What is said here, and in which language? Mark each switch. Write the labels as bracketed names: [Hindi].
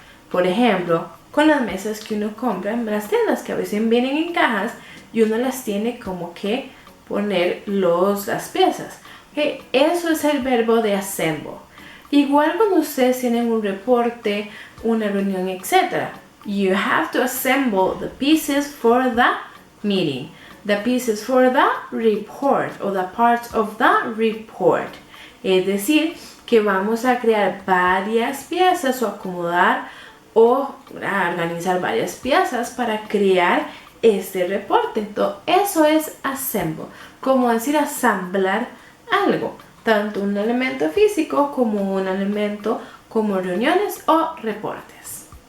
[Spanish] Por ejemplo, con las mesas que uno compra en las tiendas, que a veces vienen en cajas y uno las tiene como que poner las piezas. ¿Okay? Eso es el verbo de assemble. Igual cuando ustedes tienen un reporte, una reunión, etc. [English] You have to assemble the pieces for the meeting. The pieces for the report o the parts of the report. [Spanish] Es decir, que vamos a crear varias piezas o acomodar o organizar varias piezas para crear este reporte. Entonces, eso es assemble, como decir asamblar algo, tanto un elemento físico como un elemento como reuniones o reportes.